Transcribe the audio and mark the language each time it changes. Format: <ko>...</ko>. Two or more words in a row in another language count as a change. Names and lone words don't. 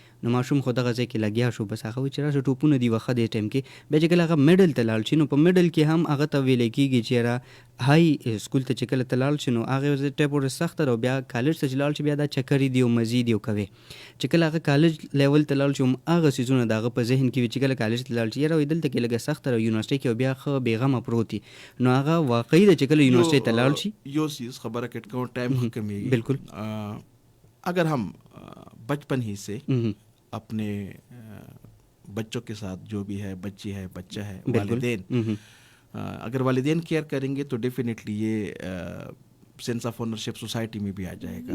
<ps>نو ماشوم خو دغه ځای کې لګیا شو، بس هغه وایي چې راشه ټوپونه دي وخه دې ټایم کې، بیا چې کله هغه میډل ته لاړ شي نو په میډل کې هم هغه ته ویلی کېږي چې یاره</ps> <en>high school</en> <ps>ته چې کله ته لاړ شي نو هغې ټایپ ورته سخته ده، او بیا کالج ته چې لاړ شي بیا دا چکرې دي او مزې دي او کوې. چې کله هغه</ps> <en>college level</en> <ps>ته لاړ شي هم هغه څیزونه د هغه په ذهن کې وي چې کله کالج ته لاړ شي یاره وایي دلته کې لږه سخته ده، یونیورسټۍ کې بیا ښه بېغمه پروت وي، نو هغه واقعي ده چې کله یونیورسټۍ ته لاړ شي. یو چیز خبره کٹ کوم ٹائم کمیږي. بالکل.</ps> <ur>اگر ہم بچپن ہی سے اپنے بچوں کے ساتھ جو بھی ہے، بچی ہے، بچہ ہے، والدین اگر والدین کیئر کریں گے تو ڈیفینیٹلی یہ</ur> <en>sense of ownership</en> <ur>سوسائٹی میں بھی آ جائے گا.</ur>